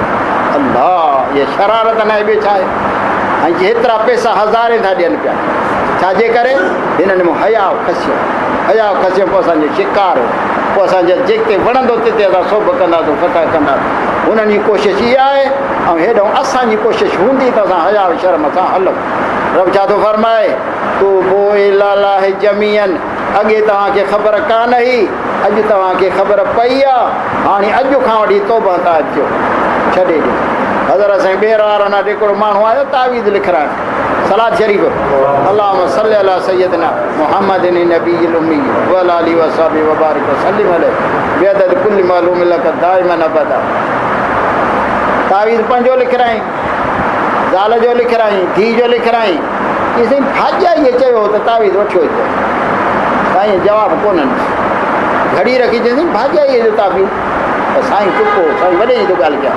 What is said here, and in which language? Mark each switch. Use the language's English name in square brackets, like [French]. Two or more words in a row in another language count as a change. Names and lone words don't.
[Sindhi] अल्लाह, इहा शरारत न आहे, ॿियो छा आहे? ऐं हेतिरा पैसा हज़ारे था ॾियनि पिया, छाजे करे? हिननि में हया खसियो, पोइ असांजो शिकार, पोइ असांजे जेके वणंदो तिते असां सोभ कंदासीं, फतह कंदासीं। हुननि जी कोशिशि इहा आहे, ऐं हेॾो असांजी कोशिशि हूंदी त असां हया शर्म सां हलूं। रब छा थो फरमाए? [Arabic] توبوا إلى الله جميعا, [Sindhi] अॻे तव्हांखे ख़बर कान हुई, अॼु तव्हांखे ख़बर पई आहे, हाणे अॼु खां वठी तौबा था अचो, छॾे ॾियो। हज़रत साईं ॿेर वारो न हिकिड़ो माण्हू आयो तावीज़ लिखराइण, सलात शरीफ़ [Arabic] اللهم صل على سيدنا محمد النبي الأمي وعلى آله وصحبه وبارك وسلم عليه بعدد كل معلوم لك دائما أبدا. [Sindhi] तावीज़ पंहिंजो लिखराई, ज़ाल जो लिखराई, धीउ जो लिखराई। की साईं भाॼाईअ चयो त तावीज़ वठियो अचो। साईं जवाबु कोन्हनि, घड़ी रखी चई भाॼाईअ जो तावीज़, त साईं चुप हो, साईं वॾे जी थो ॻाल्हि कयां।